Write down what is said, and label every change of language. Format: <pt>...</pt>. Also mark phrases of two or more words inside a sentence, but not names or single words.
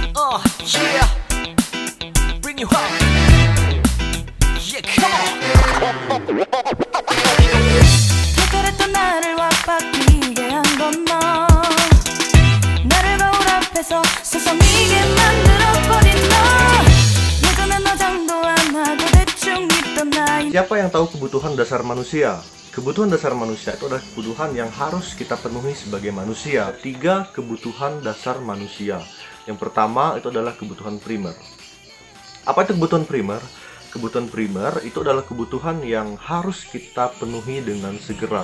<en>Yeah, bring you home. Yeah, come on.</en> <ko>특별했던 나를 와바뀌게 한 건 너. 나를 거울 앞에서 세상이게 만들어버린 너. 예전엔 화장도 안 하고 대충 있던 나이.</ko> <id>Siapa yang tahu kebutuhan dasar manusia? Kebutuhan dasar manusia itu adalah kebutuhan yang harus kita penuhi sebagai manusia. 3 kebutuhan dasar manusia. Yang pertama itu adalah kebutuhan primer. Apa itu kebutuhan primer? Kebutuhan primer itu adalah kebutuhan yang harus kita penuhi dengan segera.</id>